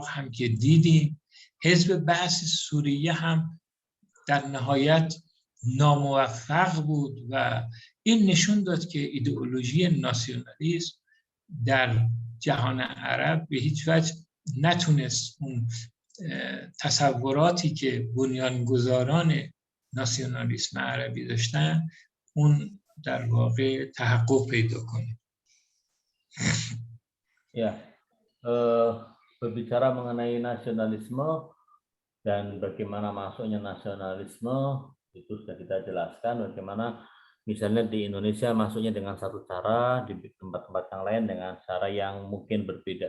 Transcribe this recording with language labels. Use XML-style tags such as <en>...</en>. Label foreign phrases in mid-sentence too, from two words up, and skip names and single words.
<fa>هم که دیدیم، حزب بعث سوریه هم در نهایت ناموفق بود و این نشون داد که ایدئولوژی ناسیونالیسم در جهان عرب به هیچ وجه نتونست اون تصوراتی که بنیانگذاران ناسیونالیسم عربی داشتن اون در واقع تحقق پیدا کنه.</fa> <id>Ya, berbicara mengenai nasionalisme dan bagaimana masuknya nasionalisme itu sudah kita jelaskan, bagaimana misalnya di Indonesia masuknya dengan satu cara, di tempat-tempat yang lain dengan cara yang mungkin berbeda.</id>